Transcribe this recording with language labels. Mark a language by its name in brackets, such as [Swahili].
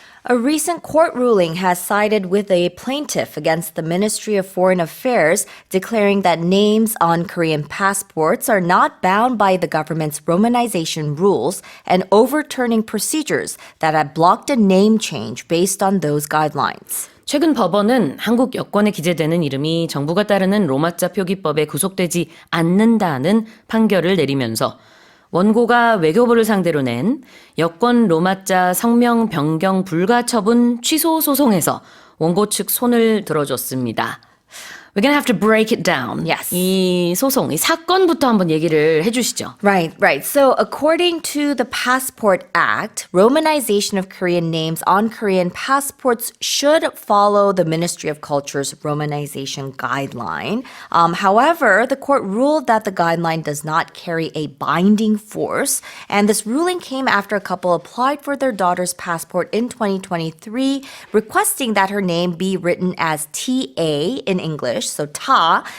[English] A recent court ruling has sided with a plaintiff against the Ministry of Foreign Affairs, declaring that names on Korean passports are not bound by the government's Romanization rules and overturning procedures that had blocked a name change based on those guidelines. [Korean] 최근 법원은 한국 여권에 기재되는 이름이 정부가 따르는 로마자 표기법에 구속되지 않는다는 판결을 내리면서 원고가 외교부를 상대로 낸 여권 로마자 성명 변경 불가 처분 취소 소송에서 원고 측 손을 들어줬습니다. [English] We're going to have to break it down. Yes. [Korean] 이 소송, 이 사건부터 한번 얘기를 해주시죠. [English] Right. So according to the Passport Act, Romanization of Korean names on Korean passports should follow the Ministry of Culture's Romanization guideline. However, the court ruled that the guideline does not carry a binding force, and this ruling came after a couple applied for their daughter's passport in 2023, requesting that her name be written as TA in English, so Ta.